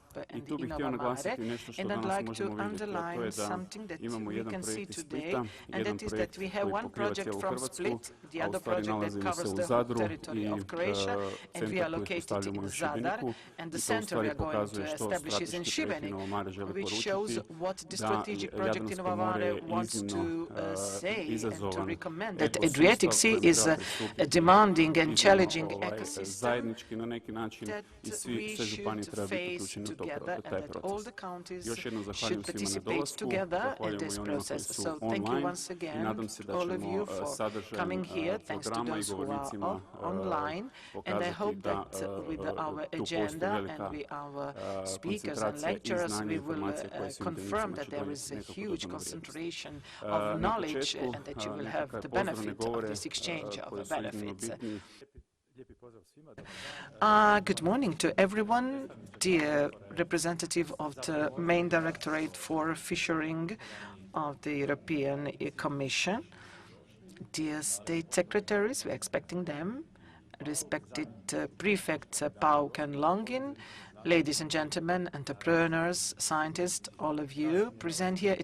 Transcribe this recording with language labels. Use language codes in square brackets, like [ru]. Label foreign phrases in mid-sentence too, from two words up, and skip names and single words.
[hr] I tu bih htio naglasiti nešto što danas možemo vidjeti, a to je da imamo jedan projekt iz Splita, jedan projekt koji pokriva cijelu Hrvatsku, a u stvari nalazimo se u Zadru i centar koji postavljamo u Šibeniku. I to u stvari pokazuje što strateški projekt InnovaMare želi poručiti, da Jadransko more je iznimno izazovan [en] Adriatic Sea is a demanding and challenging ecosystem [hr] zajednički na neki način i sve županije treba biti uključene u taj proces. Još jednom zahvaljujem svima na dolasku, zahvaljujem i onima koji su online i nadam se da ćemo sadržajem programa i govornicima pokazati da tu postoji velika koncentracija i znanja i informacija koje su interesima će donijeti nekako dobrom na početku, nekakve pozdravne govore koji su iznimno bitni. [en] Good morning to everyone, dear representative of the main directorate for fishing of the European Commission, dear state secretaries, we're expecting them, respected prefects Pauk and Longin, ladies and gentlemen, entrepreneurs, scientists, all of you present here.